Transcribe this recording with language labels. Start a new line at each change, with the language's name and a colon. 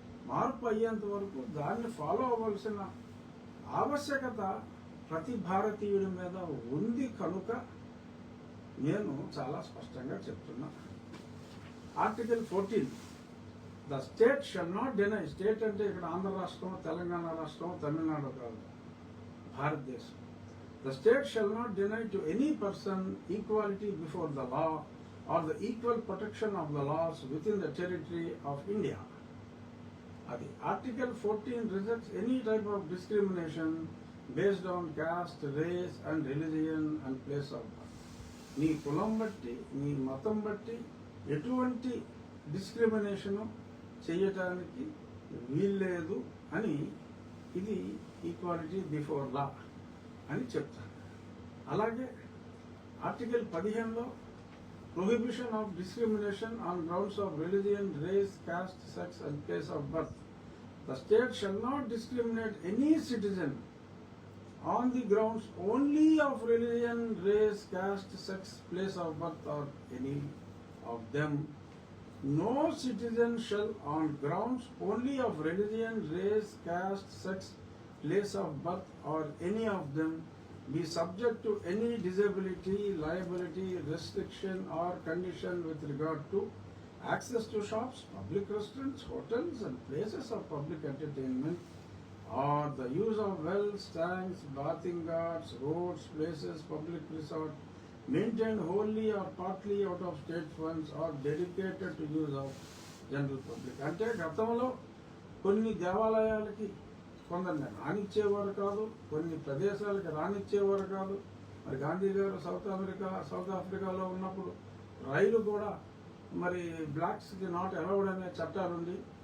Telugu: మార్పు అయ్యేంత వరకు దాన్ని ఫాలో అవ్వాల్సిన ఆవశ్యకత ప్రతి భారతీయుడి మీద ఉంది కనుక నేను చాలా స్పష్టంగా చెప్తున్నా.
English: Article 14, the state shall not deny.
Telugu: State అంటే ఇక్కడ ఆంధ్ర రాష్ట్రం, తెలంగాణ రాష్ట్రం, తమిళనాడు కాదు, భారతదేశం.
English: The state shall not deny to any person equality before the law or the equal protection of the laws within the territory of India. Adi Article 14 rejects any type of discrimination based on caste, race and religion and place of birth.
Telugu: నీ కులం బట్టి, నీ మతం బట్టి ఎటువంటి discrimination చేయటానికి వీల్లేదు అని ఇది
English: equality before law
Telugu: అని చెప్తాను. అలాగే
English: Article 15లో prohibition of discrimination on grounds of religion, race, caste, sex and place of birth. The state shall not discriminate any citizen on the grounds only of religion, race, caste, sex, place of birth or any of them. No citizen shall on grounds only of religion, race, caste, sex, place of birth or any of them be subject to any disability, liability, restriction or condition with regard to access to shops, public restaurants, hotels and places of public entertainment, or the use of wells, tanks, bathing ghats, roads, places, public resort maintained wholly or partly out of state funds or dedicated to use of general public.
Telugu: అంటే గతంలో కొన్ని దేవాలయాలకి కొందరిని రానిచ్చేవారు కాదు, కొన్ని ప్రదేశాలకి రానిచ్చేవారు కాదు. మరి గాంధీ గారు సౌత్ ఆఫ్రికాలో ఉన్నప్పుడు రైలు కూడా మరి బ్లాక్స్కి
English: not allowed
Telugu: అనే చట్టాలుంది.